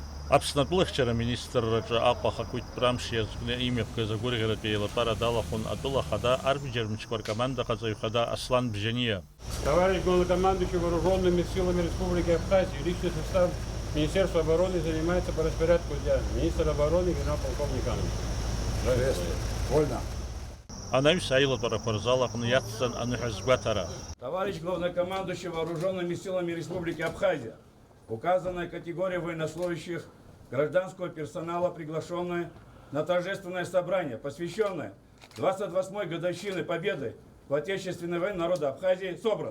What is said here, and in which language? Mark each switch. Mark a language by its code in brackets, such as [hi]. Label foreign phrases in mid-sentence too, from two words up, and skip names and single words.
[ab] Аԥснатәылахьчара министрраҿы Аҟәа Хақәитә-Рамшь иазкны имҩаԥгаз агәырӷьаратәи еилатәара далахәын атәыла хада арбиџьармычқәа ркомандаҟаҵаҩ хада Аслан Бжьаниа. [ru] Товарищ главнокомандующий вооруженными силами Республики Абхазия, личный состав Министерства обороны занимается по распорядку дня. Министр обороны генерал-полковник Анович. Приветствую. Вольно. [ab] Анаҩс аилатәарақәа рзалаҟны иацҵан аныҳәа згәаҭара. [ru] Товарищ главнокомандующий вооруженными силами Республики Абхазия, указанная категория военнослужащих гражданского персонала, приглашенная на торжественное собрание, посвященное 28-й годовщине победы в Отечественной войне народа Абхазии, собраны.